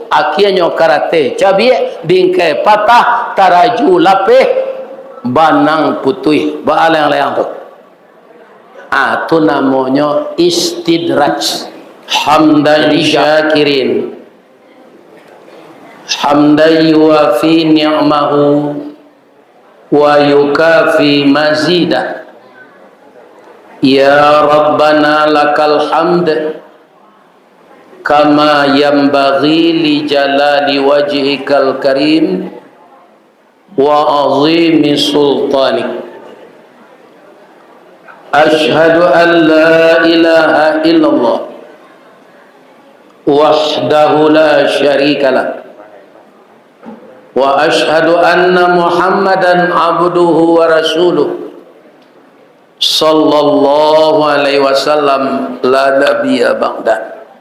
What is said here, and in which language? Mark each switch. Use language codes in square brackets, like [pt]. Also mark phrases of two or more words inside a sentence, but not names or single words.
[min] Akhirnya karate cabiek, bingkai patah, taraju lapeh, banang putih, baalang-layang tu. [id] Itu namanya istidraj. [ar] حمدا شاكرين حمدا يوافي نعمه ويكافئ مزيده. يا ربنا لك الحمد كما ينبغي لجلال وجهك الكريم وعظيم سلطانك. أشهد أن لا إله إلا الله وحده لا شريك له وأشهد أن محمدا عبده ورسوله صلى الله عليه وسلم لا نبي بعده.